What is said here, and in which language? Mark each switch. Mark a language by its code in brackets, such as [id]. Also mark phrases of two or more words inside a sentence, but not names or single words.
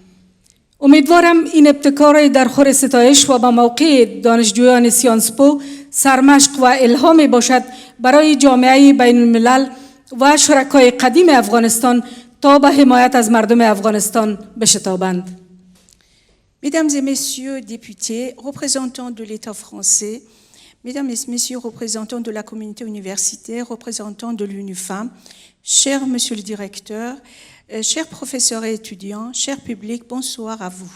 [fa] امیدوارم این ابتکار در خور ستایش و با موقع دانشجویان سیانس پو سرمشق و الهام باشد برای جامعه بین الملل و شرکای قدیم افغانستان تا به حمایت از مردم افغانستان بشتابند. [fr] Mesdames et messieurs députés, représentants de l'État français, Mesdames et Messieurs, représentants de la communauté universitaire, représentants de l'UNU Femmes, cher Monsieur le Directeur, chers professeurs et étudiants, cher public, bonsoir à vous.